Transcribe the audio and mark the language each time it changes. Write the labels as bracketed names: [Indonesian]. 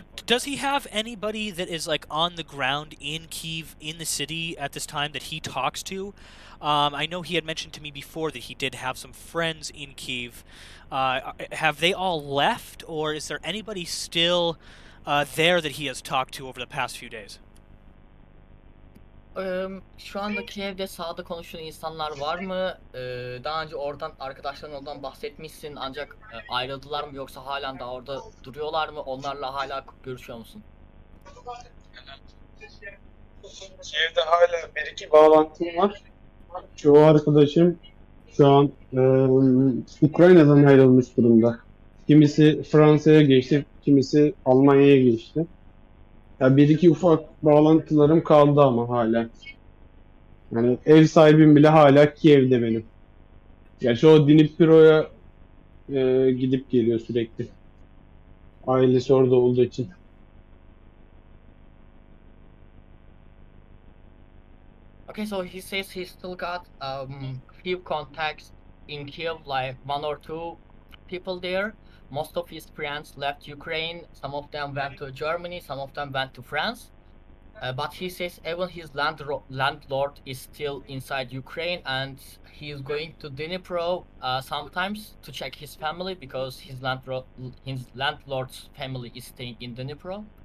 [English] So does he have anybody that is like on the ground in Kyiv, in the city at this time that he talks to? I know he had mentioned to me before that he did have some friends in Kyiv. Have they all left, or is there anybody still there that he has talked to over the past few days? [Turkish] Şu anda Kiev'de sağda konuşan insanlar var mı? Daha önce oradan arkadaşların oradan bahsetmişsin ancak ayrıldılar mı yoksa halen daha orada duruyorlar mı? Onlarla hala görüşüyor musun? Evde hala bir iki bağlantım var. Çoğu arkadaşım şu an Ukrayna'dan ayrılmış durumda. Kimisi Fransa'ya geçti, kimisi Almanya'ya geçti. Ya bir iki ufak bağlantılarım kaldı ama hala. Yani ev sahibim bile hala Kiev'de benim. Gerçi o Dnipro'ya gidip geliyor sürekli. Ailesi orada olduğu için. [English] Okay, so he says he still got few contacts in Kiev, like one or two people there. Most of his friends left Ukraine. Some of them went to Germany. Some of them went to France. But he says even his landlord is still inside Ukraine, and he is going to Dnipro sometimes to check his family because his landlord's family is staying in Dnipro.